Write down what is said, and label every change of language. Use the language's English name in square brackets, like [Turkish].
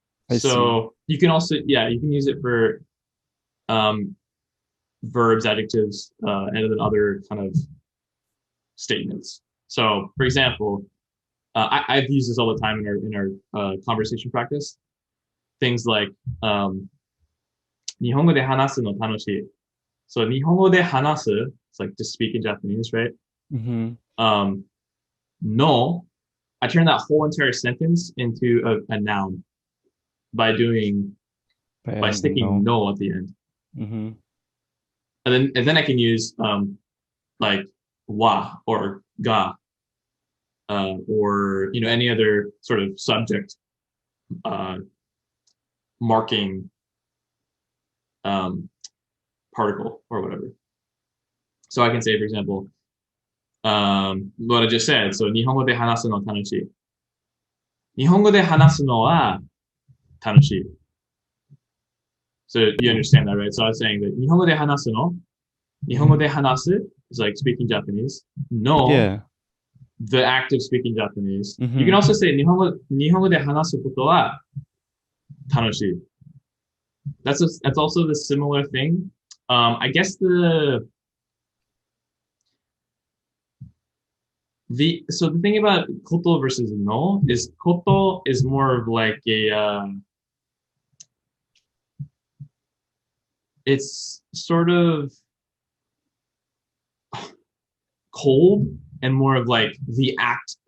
[English] I see. So you can also, you can use it for verbs, adjectives, and then other kind of statements. So, for example, I've used this all the time in our conversation practice. Things like [Japanese] 日本語で話すの楽しい. [English] So [Japanese] 日本語で話す, [English] it's like to speak in Japanese, right? No, I turn that whole entire sentence into a noun by sticking no at the end. And then I can use like wa or ga or any other sort of subject marking particle or whatever. So I can say, for example, what I just said. So [Japanese] 日本語で話すの楽しい.日本語で話すのは楽しい. [English] So you understand that, right? So I was saying that [Japanese] 日本語で話すの, 日本語で話す [English] is like speaking Japanese. No, the act of speaking Japanese. You can also say [Japanese] 日本語で話すことは楽しい. [English] That's also the similar thing. I guess the thing about koto versus no is koto is more of like it's sort of cold and more of like the act.